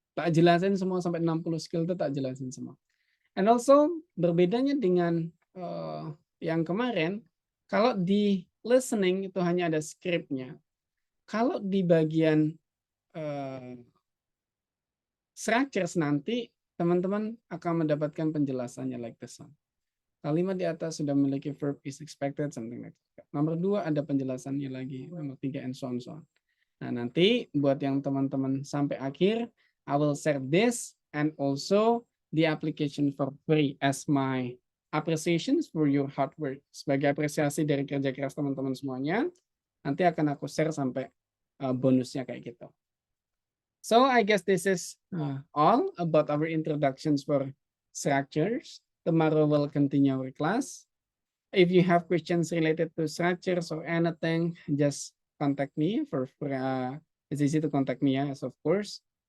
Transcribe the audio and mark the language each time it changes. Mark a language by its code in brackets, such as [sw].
[id] Tak jelasin semua sampai 60 skill itu tak jelasin semua. [en] And also [id] berbedanya dengan yang kemarin, kalau di listening itu hanya ada scriptnya. Kalau di bagian structures nanti teman-teman akan mendapatkan penjelasannya [en] like this one. [id] Kalimat di atas sudah memiliki verb is expected, [en] something like that. [id] Nomor 2 ada penjelasannya lagi. Nomor 3 [en] and so on, so on. [id] Nah, nanti buat yang teman-teman sampai akhir, [en] I will share this and also the application for free as my appreciations for your hard work. [id] Sebagai apresiasi dari kerja keras teman-teman semuanya, nanti akan aku share sampai bonusnya kayak gitu. [en] So, I guess this is all about our introductions for structures. Tomorrow we'll continue our class. If you have questions related to structures or anything, just contact me it's easy to contact me, yes, of course.